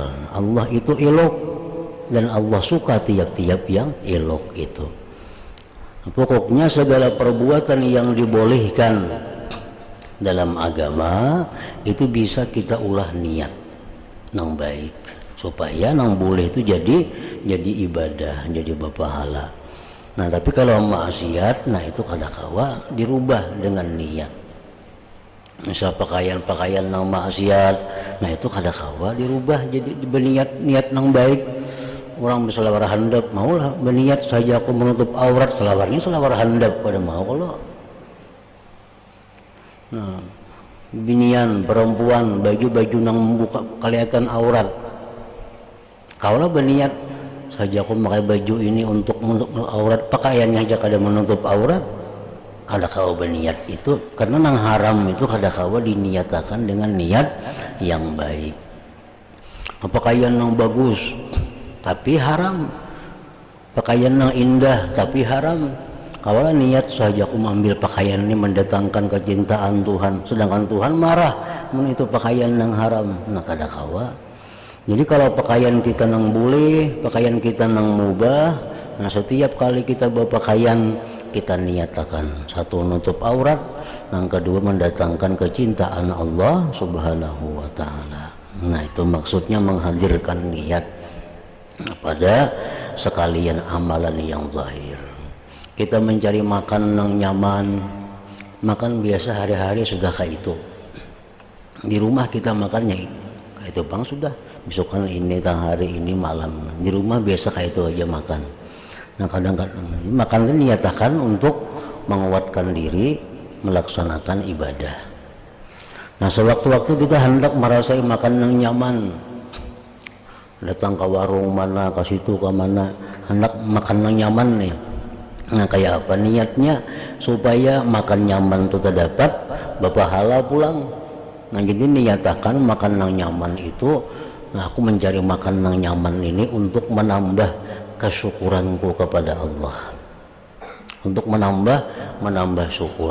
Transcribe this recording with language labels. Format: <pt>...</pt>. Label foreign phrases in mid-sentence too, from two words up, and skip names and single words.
<id>Allah itu elok dan Allah suka tiap-tiap yang elok itu. Pokoknya segala perbuatan yang dibolehkan dalam agama itu bisa kita ulah niat yang baik supaya yang boleh itu jadi ibadah, jadi berpahala.</id> <bjn>Nah, tapi kalau maksiat, nah itu kadakawa dirubah dengan niat. Misal pakaian yang maksiat, nah itu kadakawa dirubah jadi berniat yang baik. Orang berselawar handap, maulah berniat saja aku menutup aurat, selawarnya selawar handap pada mau kalau. Nah, binian perempuan baju nang membuka kelihatan aurat, kaulah berniat saja aku memakai baju ini untuk menutup aurat, pakaiannya aja kada menutup aurat, kada kau berniat itu karena nang haram itu kada kau diniatakan dengan niat yang baik.</bjn> <id>Pakaian yang bagus tapi haram, pakaian yang indah tapi haram. Kalau niat saja aku mengambil pakaian ini mendatangkan kecintaan Tuhan, sedangkan Tuhan marah itu pakaian yang haram,</id> <bjn>nah kada kawa. Jadi kalau pakaian kita nang boleh, pakaian kita nang mubah,</bjn> <id>nah setiap kali kita berpakaian kita niatakan satu nutup aurat, yang kedua mendatangkan kecintaan Allah</id> <ar>سبحانه وتعالى.</ar> <id>Nah, itu maksudnya menghadirkan niat pada sekalian amalan yang zahir. Kita mencari makan yang nyaman, makan biasa hari-hari sudah kayak itu.</id> <bjn>Di rumah kita makannya kayak itu bang sudah, besok kan ini tang hari ini malam.</bjn> <id>Di rumah biasa kayak itu aja makan. Nah, kadang-kadang makan itu niatakan untuk menguatkan diri melaksanakan ibadah. Nah, sewaktu-waktu kita hendak merasai makan yang nyaman, datang ke warung mana, ke situ ke mana, hendak makan yang nyaman nih. Nah, kayak apa niatnya supaya makan nyaman itu terdapat berpahala pulang. Nah, jadi niatakan makan yang nyaman itu, nah aku mencari makan yang nyaman ini untuk menambah kesyukuranku kepada Allah, untuk menambah syukur.</id>